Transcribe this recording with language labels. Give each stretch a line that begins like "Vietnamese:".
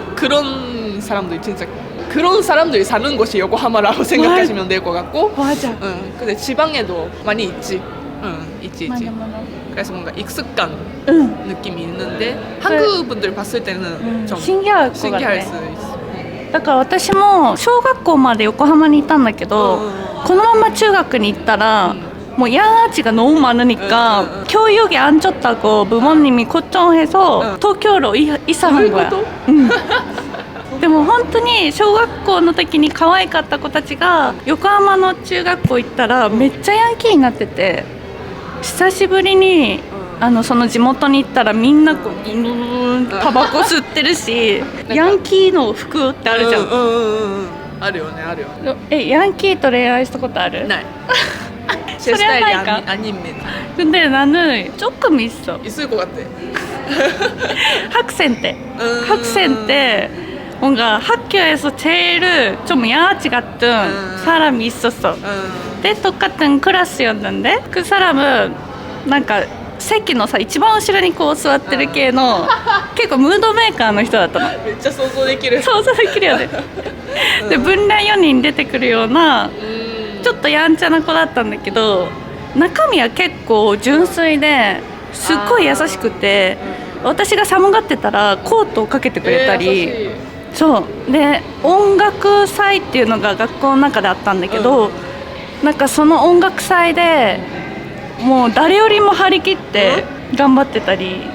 Korean: 그런 사람들이 진짜 그런 사람들이 사는 곳이 요코하마라고 생각하시면 될 것 같고. 맞아. 근데 지방에도 많이 있지. 있지. 맞아. 그래서 뭔가 익숙한 느낌이 있는데 한국 분들 봤을 때는 좀 신기할 수 있어.
Japanese: だから私も小学校まで横浜にいたんだけど、このまま中学に行ったら
Korean: 뭐 양아치가 너무 많으니까 교육이 안 좋다고 부모님이 걱정해서 도쿄로 이사한 거야.
Japanese: でも本当に小学校の時に可愛かった子たちが横浜の中学校行ったらめっちゃヤンキーになってて、久しぶりにその地元に行ったらみんなこうタバコ吸ってるしヤンキーの服ってあるじゃん。あるよねあるよね。ヤンキーと恋愛したことある？ない。それはないか?
Korean: 근데 나는 조금 있어. 있을 것 같아. 학생 때 뭔가 학교에서 제일 좀 양아치 같은 사람이 있었어. 근데 똑같은 클래스였는데 그 사람은 뭔가
Japanese: 席のさ一番後ろにこう座ってる系の結構ムードメーカーの人だったの。めっちゃ想像できる。想像できるよね。で分類4人出てくるようなちょっとやんちゃな子だったんだけど、中身は結構純粋ですっごい優しくて、私が寒がってたらコートをかけてくれたり、そうで音楽祭っていうのが学校の中であったんだけど、なんかその音楽祭でもう誰よりも張り切って頑張ってたり。